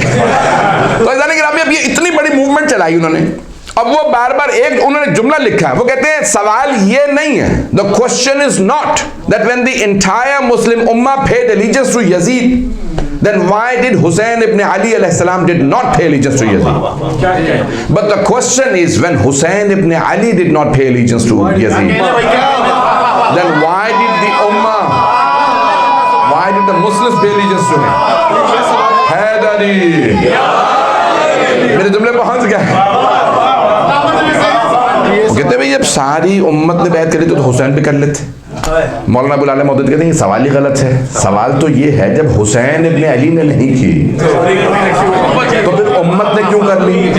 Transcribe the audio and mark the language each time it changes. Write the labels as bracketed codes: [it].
[hi] तो अब ये इतनी बड़ी मूवमेंट चलाई उन्होंने। अब वो बार बार एक उन्होंने जुमला लिखा है, वो कहते हैं सवाल ये नहीं है, [en] The question is not that when the entire Muslim उम्मा paid allegiance to Yazid, then why did Hussein ibn Ali alayhi salam did not pay allegiance to Yazid? But the question is, when Hussein ibn Ali did not pay allegiance to Yazid, then why did the ummah, why did the Muslims pay allegiance to him? [hi] Haidari, मेरे जुमले पहुंच गए। कहते भाई जब सारी उम्मत ने बैत करी तो हुसैन भी कर लेते। मौलाना अबुल आला मौदूदी कहते हैं ये सवाल ही गलत है। सवाल तो ये है जब हुसैन इब्न अली ने नहीं की तो फिर उम्मत ने क्यों कर ली?